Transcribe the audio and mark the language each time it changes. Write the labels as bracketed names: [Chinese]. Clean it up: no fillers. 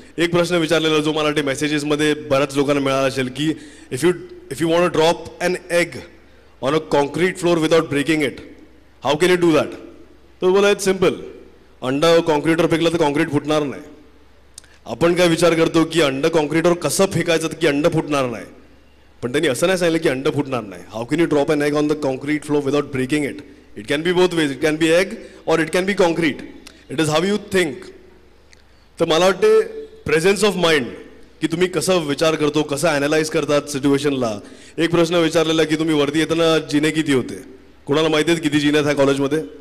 [Marathi] एक प्रश्न विचारलेला जो मला वाटते मेसेजेसमध्ये बऱ्याच लोकांना मिळाला असेल की [English] If you want to drop an egg on a concrete floor without breaking it, how can you do that? [Marathi] तर बोला [English] It's simple. [Marathi] अंडा कॉन्क्रीटवर फेकलं तर कॉन्क्रीट फुटणार नाही. आपण काय विचार करतो की अंड कॉन्क्रीटवर कसं फेकायचं की अंड फुटणार नाही, पण त्यांनी असं नाही सांगितलं की अंड फुटणार नाही. [English] How can you drop an egg on the concrete floor without breaking it? It can be both ways. It can be egg और it can be concrete. It is how you think. [Marathi] तर मला वाटते presence of mind की तुम्ही कसं विचार करतो, कसं ॲनालाइज करतात सिच्युएशनला. एक प्रश्न विचारलेला की तुम्ही वरती येताना जिने किती होते? कोणाला माहिती आहेत किती जिने आहेत ह्या कॉलेजमध्ये?